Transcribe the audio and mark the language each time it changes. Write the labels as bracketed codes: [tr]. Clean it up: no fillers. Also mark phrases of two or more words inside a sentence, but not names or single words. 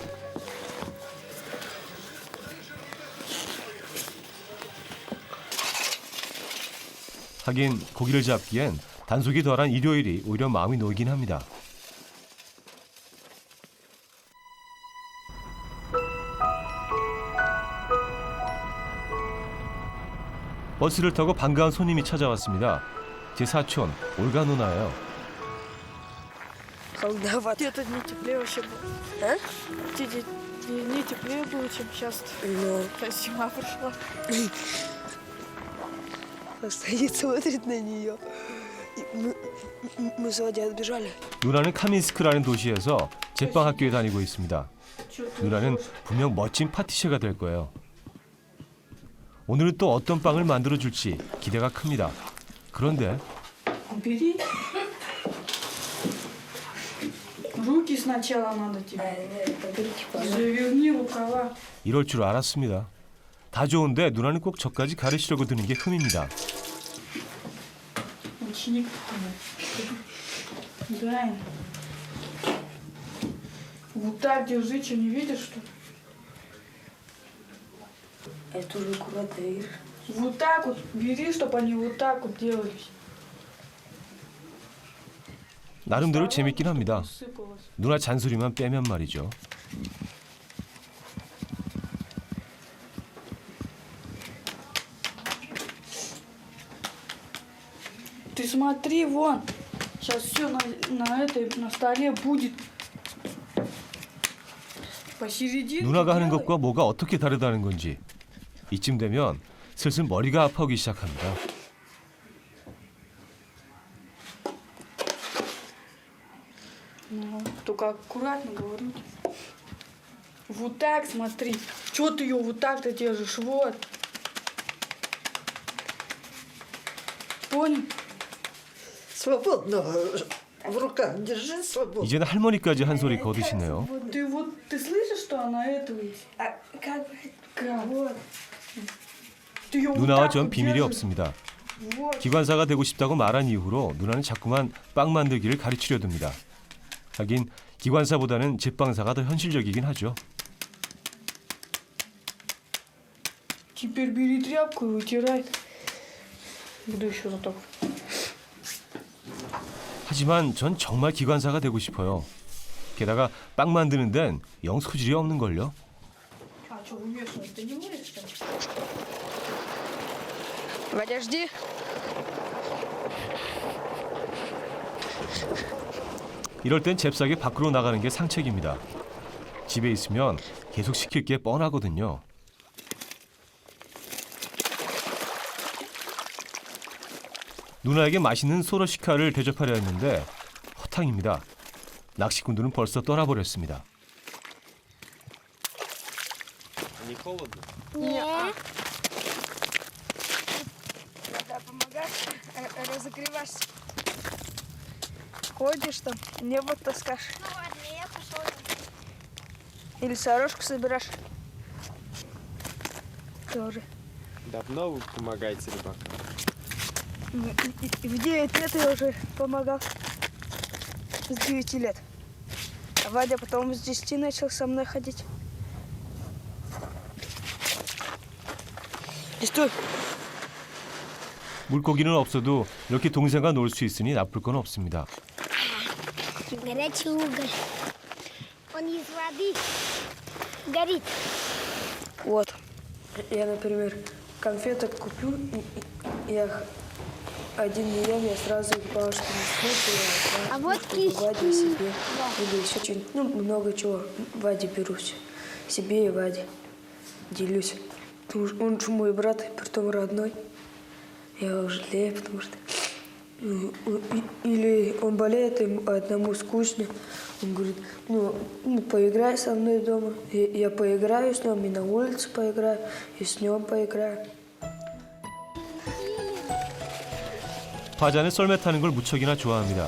[ko] 하긴 고기를 잡기엔 단속이 덜한 일요일이 오히려 마음이 놓이긴 합니다. 버스를 타고 반가운 손님이 찾아왔습니다. 제 사촌 올가 누나예요. [ru] Когда вот Где-то не теплее вообще было. А? Не теплее было, чем сейчас. ну, Зима пришла. стоит, смотрит на нее. Мы с Вадей отбежали. [ko] 누나는 카민스크라는 도시에서 제빵 학교에 다니고 있습니다. 누나는 분명 멋진 파티셔가 될 거예요. 오늘은 또 어떤 빵을 만들어 줄지 기대가 큽니다. 그런데 [ru] Убери. Руки сначала надо тебе. Заверни рукава. [ko] 이럴 줄 알았습니다. 다 좋은데 누나는 꼭 저까지 가르치려고 드는 게 흠입니다. [ru] Ученик. Да. Вот так держи, что не видишь, что ли? Это уже куратор. Вот так вот бери, чтобы они вот так вот делались. [ko] 나름대로 재밌긴 합니다. [ru] Сыпалось. [ko] 누나 잔소리만 빼면 말이죠. [ru] Ты смотри, вон. Сейчас все на столе будет. Посередине. [ko] 누나가 하는 [ru] делай. [ko] 것과 뭐가 어떻게 다르다는 건지 이쯤 되면 슬슬 머리가 아파오기 시작합니다. [ru] Ну, только аккуратно говорю. Вот так смотри. Чего ты ее вот так-то держишь? Вот. Понял? Свободно в руках держи, свободно. [ko] 이제는 할머니까지 한 소리 거두시네요. [ru] Ты слышишь, что она этого? А как? Как? Вот. Ты её вот [ko] 누나와 [ru] так [ko] 전 [ru] вот [ko] 비밀이 [ru] держишь. [ko] 없습니다. [ru] Вот. [ko] 기관사가 되고 싶다고 말한 이후로 누나는 자꾸만 빵 만들기를 가르치려 듭니다. 하긴 기관사보다는 제빵사가 더 현실적이긴 하죠. [ru] Теперь бери тряпку и вытирай. Буду еще за так. [ko] 하지만 전 정말 기관사가 되고 싶어요. 게다가 빵 만드는 데는 영 소질이 없는걸요. [ru] А что, вымешивать? Ты не будешь, что ли? Подожди. [ko] 이럴 땐 잽싸게 밖으로 나가는 게 상책입니다. 집에 있으면 계속 시킬 게 뻔하거든요. 누나에게 맛있는 소러시카를 대접하려 했는데 허탕입니다. 낚시꾼들은 벌써 떠나버렸습니다. [ru] Не. Когда помогаешь, разогреваешься. Ходишь там, небо таскаешь. Ну ладно, я пошел. Или сорожку собираешь. Тоже. Давно вы помогаете рыбакам? И в 9 лет я уже помогал. С 9 лет. А Вадя потом с 10 начал со мной ходить. И стой! [ko] 물고기는 없어도 이렇게 동생과 놀 수 있으니 나쁠 건 없습니다. [ru] Горячий уголь. Он из воды горит. Вот. Я, например, конфеток куплю, и я их один не ем, я сразу их бабушке несу, А вот Ваде киски. себе. Или еще что-нибудь, ну, много чего. Ваде беру все. Себе и Ваде. Делюсь. Потому что он же мой брат, притом родной. Я его жалею, потому что... Или он болеет, ему одному скучно. Он говорит, ну поиграй со мной дома. Я поиграю с ним, и на улице поиграю, и с ним поиграю. [ko] 바자는 썰매 타는 걸 무척이나 좋아합니다.